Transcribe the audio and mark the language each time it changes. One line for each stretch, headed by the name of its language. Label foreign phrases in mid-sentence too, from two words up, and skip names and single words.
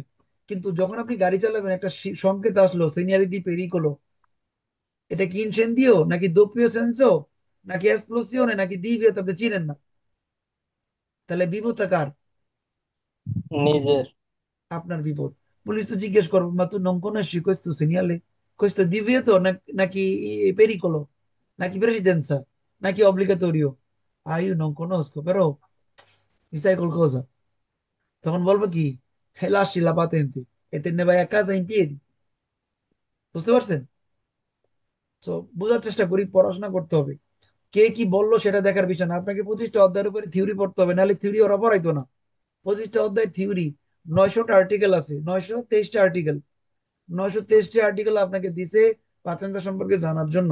Bangla: কিন্তু যখন আপনি গাড়ি চালাবেন, একটা সংকেত আসলো
Italian: segnaletica pericolo,
Bangla: এটা কি ইনসেন্দিও নাকি
Italian: doppio senso
Bangla: নাকি এক্সপ্লোসিওনে নাকি দিভিও, আপনি চিনেন না। তাহলে বিপদটা কার? নিজের। আপনার বিপদ। পুলিশ তো জিজ্ঞেস করবো, মা
Italian: tu non conosci questo segnale, questo è divieto
Bangla: নাকি pericolo, নাকি presidenza, নাকি obbligatorio?
Italian: io non conosco, però mi sai qualcosa?
Bangla: তখন বলবো কি,
Italian: lasci la patente e te ne vai a casa in piedi।
Bangla: বুঝতে পারছেন? তো বোঝার চেষ্টা করি, পড়াশোনা করতে হবে। কে কি বললো সেটা দেখার বিষয় না, আপনাকে 25টা অধ্যায়ের উপরে থিওরি পড়তে হবে, নাহলে থিওরি ওরা পড়াইতো না। 25টা অধ্যায় থিওরি, 900টা আর্টিকেল আছে, 923টা আর্টিকেল, 923টি আর্টিকেল আপনাকে দিছে পাতেন্তা সম্পর্কে জানার জন্য।